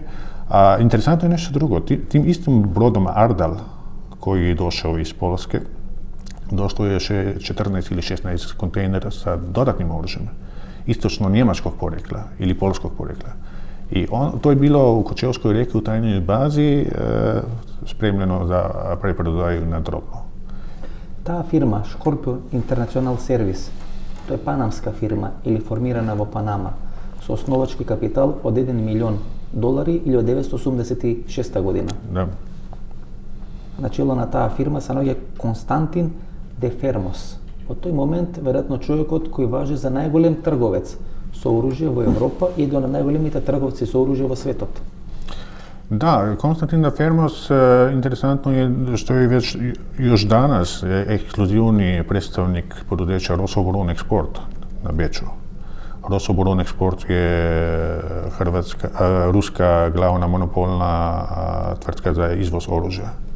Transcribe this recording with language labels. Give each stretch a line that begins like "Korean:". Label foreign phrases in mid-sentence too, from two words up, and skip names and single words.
Croatian: A interesantno je nešto drugo. Tim istim brodom Ardal, koji je došao iz Polske, došlo je još 14 ili 16 kontejnera sa dodatnim oružjem, istočno njemačkog porekla ili polskog porekla. I to je bilo u Kočevskoj reki u tajnoj bazi spremljeno za preprodaju na drobno.
Macedonian: Таа фирма, Scorpio International Service, тоа е панамска фирма или формирана во Панама, со основачки капитал од 1 милион долари или од 1986 година. Да. На чело на таа фирма се наоѓа Константин де Фермос. Во тој момент, веројатно човекот кој важи за најголем трговец со оружје во Европа и еден од најголемите трговци со оружје во светот.
Croatian: Da, Konstantin de Fermos, interesantno je što je već još danas ekskluzivni predstavnik poduzeća Rosoboron Export na Beču. Rosoboron Export je ruska glavna monopolna tvrtka za izvoz oružja.